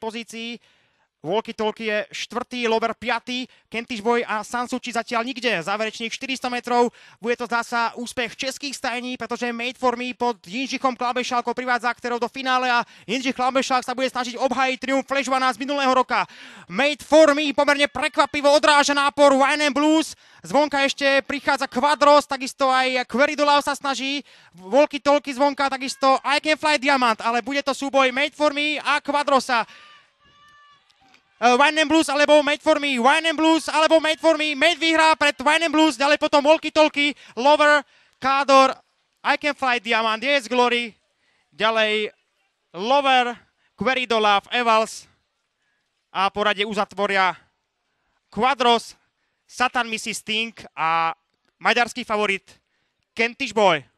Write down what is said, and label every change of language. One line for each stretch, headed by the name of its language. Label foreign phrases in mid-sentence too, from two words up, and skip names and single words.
Slovak: pozícii, Walkie Talkie je 4., Lover 5., Kentish Boy a Sansucci zatiaľ nikde. Záverečných 400 metrov. Bude to zdá sa úspech českých stajní, pretože Made for Me pod Jindřichom Klábešalkom privádza aktérov do finále a Jindřich Klábešalk sa bude snažiť obhájiť triumf Flash 12 z minulého roka. Made for Me pomerne prekvapivo odráža nápor Wine and Blues. Zvonka ešte prichádza Quadros, takisto aj Queridolav sa snaží. Walkie Talkie zvonka, takisto I Can Fly Diamond, ale bude to súboj Made for Me a Quadrosa. Wine and Blues alebo Made for Me, Wine and Blues alebo Made for Me, Made vyhrá pred Wine and Blues, ďalej potom Walkie Talkie, Lover, Kádor, I Can Fly Diamond, Yes Glory, ďalej Lover, Queridolav, Evals a poradie uzatvoria Quadros, Satan Misi, Sting a maďarský favorit Kentish Boy.